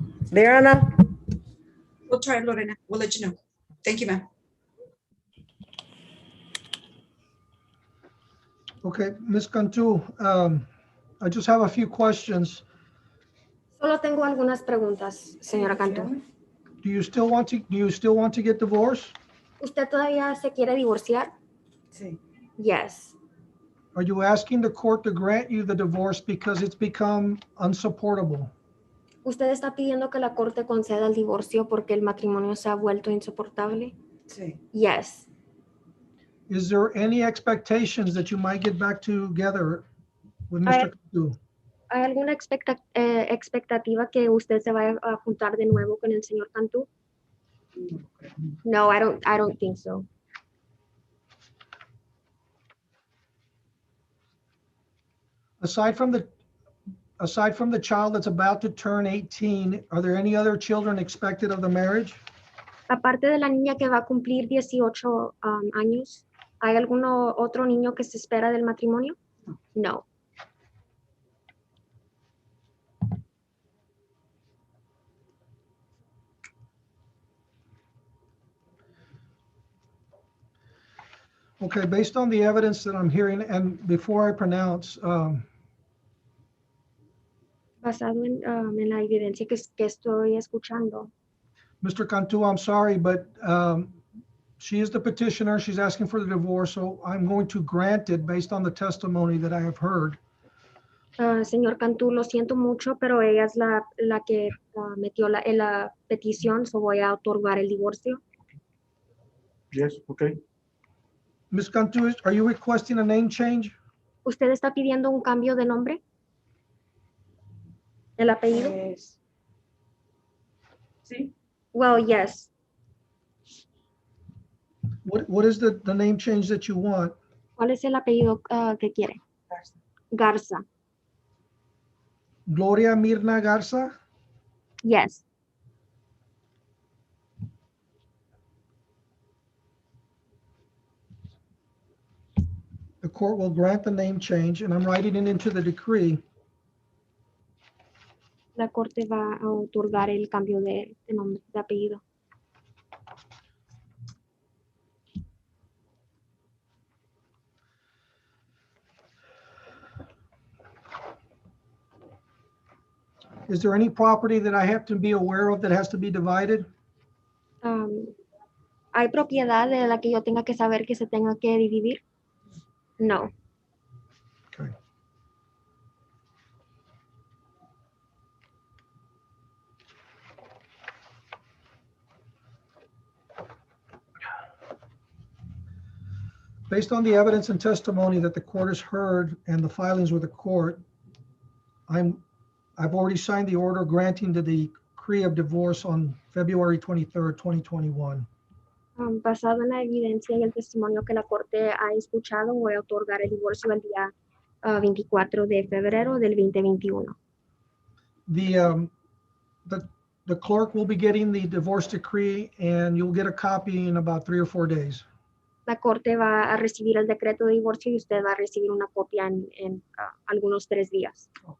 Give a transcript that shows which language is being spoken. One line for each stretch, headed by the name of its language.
English: There, Ana? We'll try it, Lorena. We'll let you know. Thank you, ma'am. Okay, Ms. Cantu, I just have a few questions.
Spanish: Solo tengo algunas preguntas, señora Cantú.
English: Do you still want to get divorced?
Spanish: ¿Usted todavía se quiere divorciar? Sí.
English: Yes. Are you asking the court to grant you the divorce because it's become unsupportable?
Spanish: ¿Usted está pidiendo que la corte conceda el divorcio porque el matrimonio se ha vuelto insoportable? Sí.
English: Yes. Is there any expectations that you might get back together with Mr. Cantu?
Spanish: ¿Hay alguna expectativa que usted se vaya a juntar de nuevo con el señor Cantú?
English: No, I don't think so. Aside from the child that's about to turn 18, are there any other children expected of the marriage?
Spanish: Aparte de la niña que va a cumplir 18 años, ¿hay algún otro niño que se espera del matrimonio?
English: No. Okay, based on the evidence that I'm hearing, and before I pronounce,
Spanish: Basado en la evidencia que estoy escuchando.
English: Mr. Cantu, I'm sorry, but she is the petitioner. She's asking for the divorce, so I'm going to grant it based on the testimony that I have heard.
Spanish: Señor Cantú, lo siento mucho, pero ella es la que metió la petición, so voy a otorgar el divorcio.
English: Yes, okay. Ms. Cantu, are you requesting a name change?
Spanish: ¿Usted está pidiendo un cambio de nombre? ¿El apellido? Sí.
English: Well, yes. What is the name change that you want?
Spanish: ¿Cuál es el apellido que quiere? Garza. Gloria Mirna Garza?
English: Yes. The court will grant the name change, and I'm writing it into the decree.
Spanish: La corte va a otorgar el cambio de nombre, de apellido.
English: Is there any property that I have to be aware of that has to be divided?
Spanish: ¿Hay propiedad de la que yo tenga que saber que se tenga que dividir?
English: No. Okay. Based on the evidence and testimony that the court has heard and the filings with the court, I've already signed the order granting the decree of divorce on February 23rd, 2021.
Spanish: Basado en la evidencia y el testimonio que la corte ha escuchado, voy a otorgar el divorcio el día 24 de febrero del 2021.
English: The clerk will be getting the divorce decree, and you'll get a copy in about 3 or 4 days.
Spanish: La corte va a recibir el decreto de divorcio y usted va a recibir una copia en algunos 3 días.